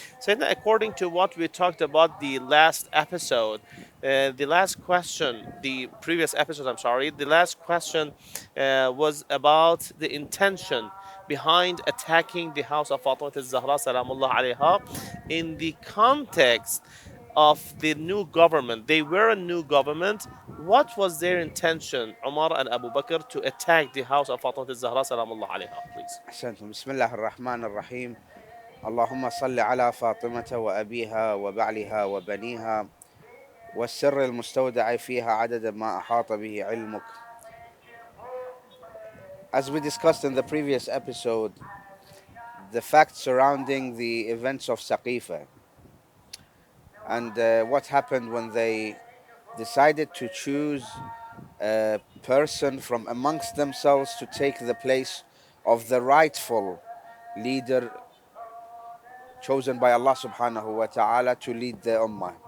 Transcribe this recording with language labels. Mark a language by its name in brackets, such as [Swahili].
[English] Sayyidina, according to what we talked about the last episode, the last question, the previous episode, I'm sorry, the last question was about the intention behind attacking the house of Fatimah Al Zahraa salamullah alayha in the context of the new government. They were a new government. What was their intention, Umar and Abu Bakr, to attack the house of Fatimah al-Zahra salamullah alayha, please? [Arabic] أحسنتم. بسم الله الرحمن الرحيم. اللهم صل على فاطمة وأبيها وبعلها وبنيها والسر المستودع فيها عدد ما أحاط به علمك. [English] As we discussed in the previous episode, the facts surrounding the events of Saqifa and what happened when they decided to choose a person from amongst themselves to take the place of the rightful leader chosen by Allah subhanahu wa ta'ala to lead the ummah.